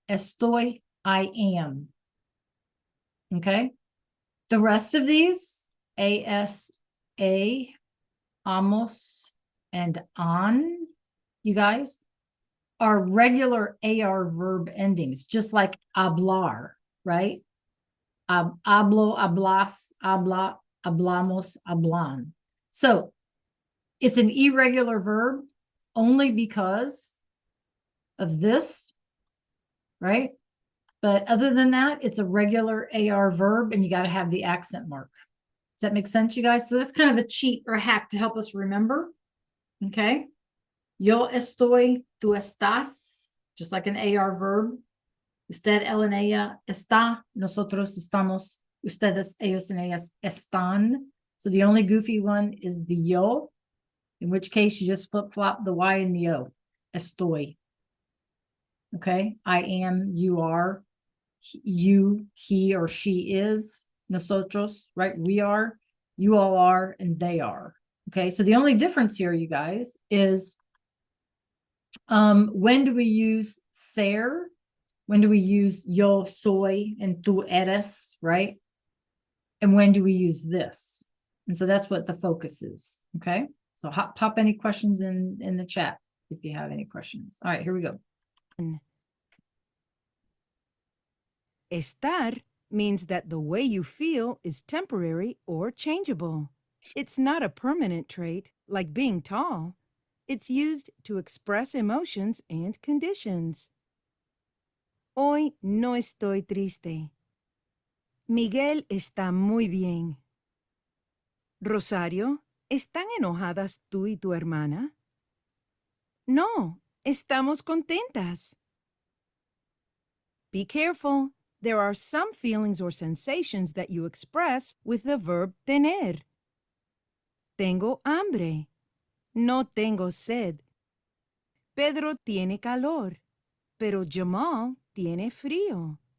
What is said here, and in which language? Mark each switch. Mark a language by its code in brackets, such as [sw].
[en] Estoy, I am. Okay? The rest of these, ASA, amos, and on, you guys, are regular AR verb endings, just like hablar, right? [es] Hablo, hablas, habla, hablamos, hablan. [en] So it's an irregular verb only because of this, right? But other than that, it's a regular AR verb and you got to have the accent mark. Does that make sense, you guys? So that's kind of a cheat or a hack to help us remember. Okay. [es] Yo estoy, tú estás, [en] just like an AR verb. [es] Usted, él, and ella está. Nosotros estamos. Ustedes, ellos, and ellas están. [en] So the only goofy one is the yo, in which case you just flip-flop the Y and the O. Estoy. Okay. I am, you are, you, he or she is, nosotros, right? We are, you all are, and they are. Okay. So the only difference here, you guys, is when do we use ser? When do we use [es] yo soy [en] and [es] tú eres, [en] right? And when do we use this? And so that's what the focus is. Okay. So pop any questions in the chat if you have any questions. All right, here we go. Estar means that the way you feel is temporary or changeable. It's not a permanent trait like being tall. It's used to express emotions and conditions. [es] Hoy no estoy triste. Miguel está muy bien. Rosario, ¿Están enojadas tú y tu hermana? No, estamos contentas. [en] Be careful. There are some feelings or sensations that you express with the verb tener. [es] Tengo hambre. No tengo sed. Pedro tiene calor, pero Jamal tiene frío.